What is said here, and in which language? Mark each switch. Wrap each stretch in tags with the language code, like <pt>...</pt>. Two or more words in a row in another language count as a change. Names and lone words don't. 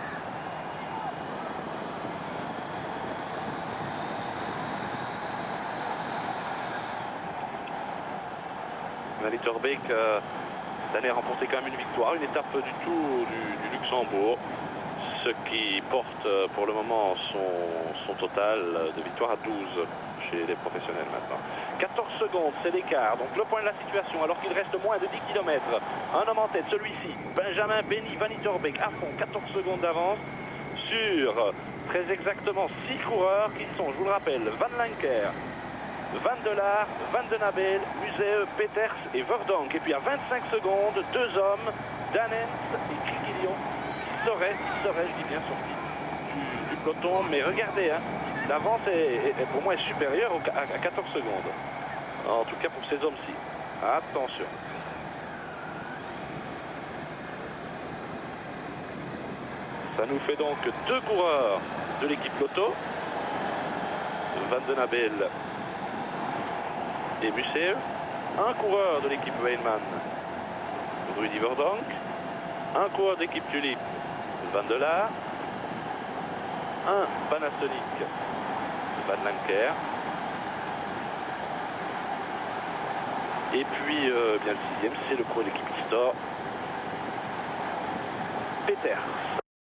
<fr>Van Itterbeek cette année a remporté quand même une victoire, une étape du Tour du Luxembourg, ce qui porte pour le moment son total de victoires à 12 chez les professionnels maintenant. 14 secondes, c'est l'écart, donc le point de la situation, alors qu'il reste moins de 10 km. Un homme en tête, celui-ci, Benjamin Benny Van Itterbeek, à fond, 14 secondes d'avance sur très exactement 6 coureurs qui sont, je vous le rappelle, Van Lanker, Van der Laar, Van den Abel, Museu, Peters et Verdonk. Et puis à 25 secondes, deux hommes, Danens et Criquillon, qui seraient, je dis bien, sortis du peloton. Mais regardez, hein, l'avance pour moi est supérieure à 14 secondes. En tout cas pour ces hommes-ci. Attention. Ça nous fait donc deux coureurs de l'équipe Lotto. Van den Abel et Museu, un coureur de l'équipe Weinmann, Rudy Verdonk, un coureur d'équipe Tulip, Van der Laar, un Panasonic, Van Lanker, et puis bien le sixième, c'est le coureur de l'équipe Histor, Peters.</fr>